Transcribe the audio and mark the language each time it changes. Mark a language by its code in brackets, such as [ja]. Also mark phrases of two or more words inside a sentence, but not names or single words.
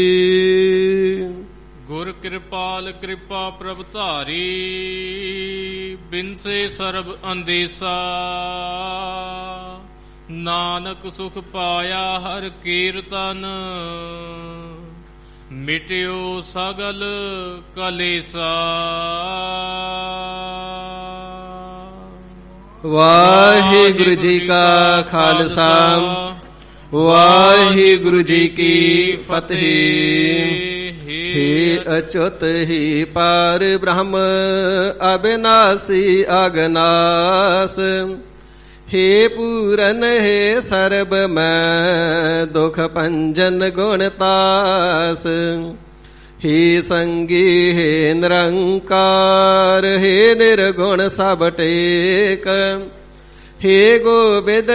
[pa] ਗੁਰ ਕਿਰਪਾਲ ਕਿਰਪਾ ਪ੍ਰਭ ਧਾਰੀ, ਬਿਨਸੇ ਸਰਬ ਅੰਦੇਸਾ, ਨਾਨਕ ਸੁਖ ਪਾਇਆ ਹਰ ਕੀਰਤਨ, ਮਿਟਿਓ ਸਗਲ ਕਲੇਸਾ। ਵਾਹਿਗੁਰੂ ਜੀ ਕਾ ਖਾਲਸਾ, ਵਾਹਿਗੁਰੂ ਜੀ ਕੀ ਫਤਿਹ। [bra] हे अच्युत ही पार ब्रह्म अविनाशी अगनास, हे पूरन हे सर्ब मैं दुख पंजन गुणतास, हे संगी हे निरंकार, हे निर्गुण सब टेक, हे गोविद